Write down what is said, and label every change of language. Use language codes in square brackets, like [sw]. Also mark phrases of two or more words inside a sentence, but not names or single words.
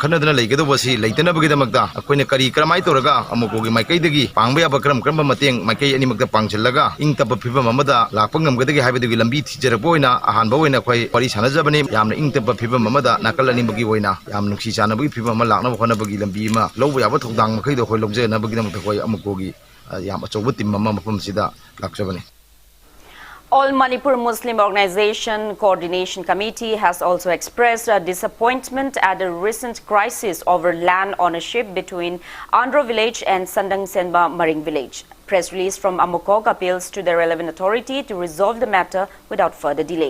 [mni] khannadana leigado basi leitana bagi damakta akoina kari kramai toraga amuko gi maikai dagi pangba ya bakram kramba mateng maikai ani makta pangchillaga ingtaba phibam amada lakpangam gadagi haibadagi lambi thijarboina ahanba oina khoi pari sanajabani yamna ingtaba phibam amada nakalani bagi oina yam nuksi chana bagi phibam lakna khona bagi lambi ma lawba yaba thodang makai do khoi lobjena bagi damakta khoi amuko gi yam achobu tim mama mafam sida lakchabani. [en] All Manipur Muslim Organization Coordination Committee has also expressed disappointment at the recent crisis over land ownership between Andro village and Sandang Senba Maring village. Press release from AMUCO appeals to the relevant authority to resolve the matter without further delay.